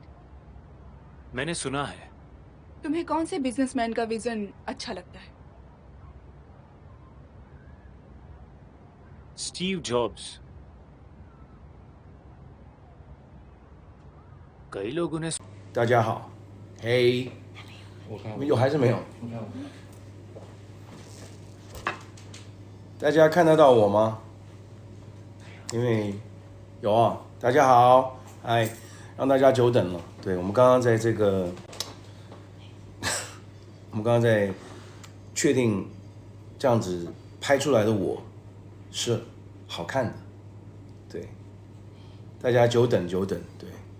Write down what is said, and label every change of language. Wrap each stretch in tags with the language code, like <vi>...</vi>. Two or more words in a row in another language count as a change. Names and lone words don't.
<hi>मैंने सुना है। तुम्हें कौन से बिजनेसमैन का विजन अच्छा लगता है? स्टीव जॉब्स। कई लोग उन्हें।</hi> <zh>大家好，嘿，有还是没有？大家看得到我吗？因为有啊，大家好，嗨，让大家久等了。对，我们刚刚在这个，我们刚刚在确定这样子拍出来的我是好看的，对，大家久等久等，对。</zh>